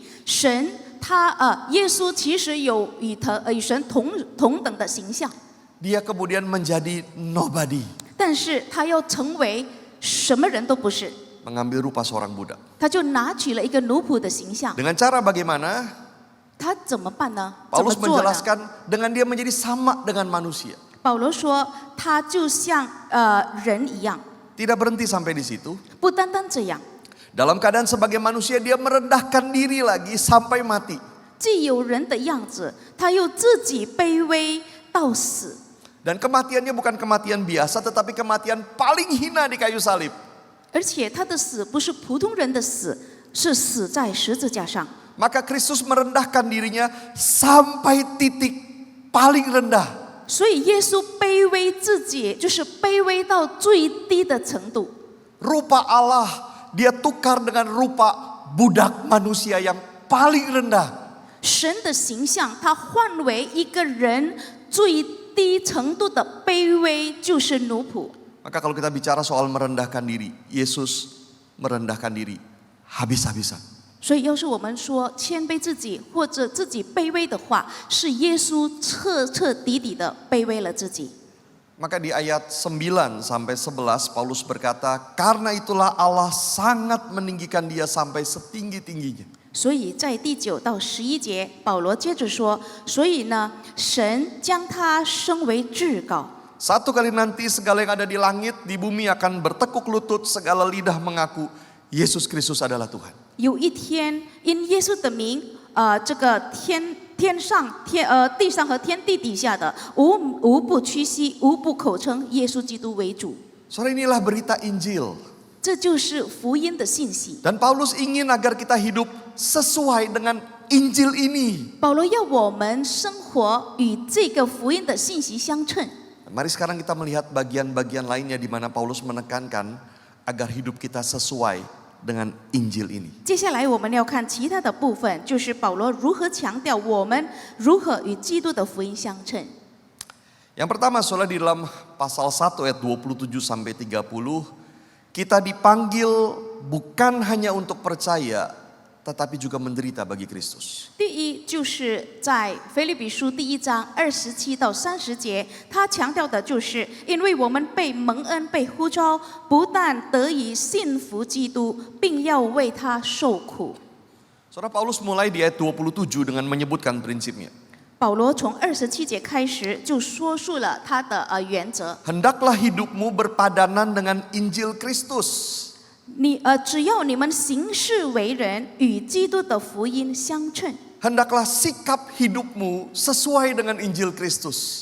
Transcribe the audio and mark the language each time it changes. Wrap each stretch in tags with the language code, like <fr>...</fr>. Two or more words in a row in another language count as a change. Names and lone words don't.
<zh>神耶稣其实有与神同等的形象，</zh> <id>Dia kemudian menjadi nobody,</id> <zh>但是他要成为什么人都不是，</zh> <id>mengambil rupa seorang budak.</id> <zh>他就拿取了一个奴仆的形象。</zh> <id>Dengan cara bagaimana?</id> <zh>他怎么办呢？怎么</zh> <id>Paulus</id> <zh>做呢？</zh> <id>menjelaskan dengan dia menjadi sama dengan manusia.</id> <zh>保罗说，他就像人一样，</zh> <id>Tidak berhenti sampai di situ.</id> <zh>不单单这样，</zh> <id>Dalam keadaan sebagai manusia, dia merendahkan diri lagi sampai mati.</id> <zh>既有人的样子，他又自己卑微到死。</zh> <id>Dan kematiannya bukan kematian biasa, tetapi kematian paling hina di kayu salib.</id> <zh>而且他的死不是普通人的死，是死在十字架上。</zh> <id>Maka Kristus merendahkan dirinya sampai titik paling rendah.</id> <zh>所以耶稣卑微自己，就是卑微到最低的程度。</zh> <id>Rupa Allah dia tukar dengan rupa budak manusia yang paling rendah.</id> <zh>神的形象，他换为一个人最低程度的卑微，就是奴仆。</zh> <id>Maka kalau kita bicara soal merendahkan diri, Yesus merendahkan diri habis-habisan.</id> <zh>所以，要是我们说谦卑自己或者自己卑微的话，是耶稣彻彻底底的卑微了自己。</zh> <id>Maka di ayat 9 sampai 11 Paulus berkata, karena itulah Allah sangat meninggikan dia sampai setinggi-tingginya.</id> <zh>所以在第9到11节，保罗接着说：所以呢，神将他升为至高。</zh> <id>Satu kali nanti segala yang ada di langit, di bumi akan bertekuk lutut, segala lidah mengaku Yesus Kristus adalah Tuhan.</id> <zh>有一天，因耶稣的名，这个地上和天地底下的，无不屈膝，无不口称耶稣基督为主。</zh> <id>Saudara, inilah berita Injil.</id> <zh>这就是福音的信息。</zh> <id>Dan Paulus ingin agar kita hidup sesuai dengan Injil ini.</id> <zh>保罗要我们生活与这个福音的信息相称。</zh> <id>Mari sekarang kita melihat bagian-bagian lainnya di mana Paulus menekankan agar hidup kita sesuai dengan Injil ini.</id> <zh>接下来我们要看其他的部分，就是保罗如何强调我们如何与基督的福音相称。</zh> <id>Yang pertama, saudara, di dalam pasal 1 ayat 27 sampai 30, kita dipanggil bukan hanya untuk percaya, tetapi juga menderita bagi Kristus.</id> <zh>第一，就是在腓立比书第1章27到30节，他强调的就是，因为我们被蒙恩、被呼召，不但得以信服基督，并要为他受苦。</zh> <id>Saudara, Paulus mulai di ayat 27 dengan menyebutkan prinsipnya.</id> <zh>保罗从27节开始就说述了他的原则。</zh> <id>Hendaklah hidupmu berpadanan dengan Injil Kristus.</id> <zh>只要你们行事为人与基督的福音相称，</zh> <id>Hendaklah sikap hidupmu sesuai dengan Injil Kristus.</id>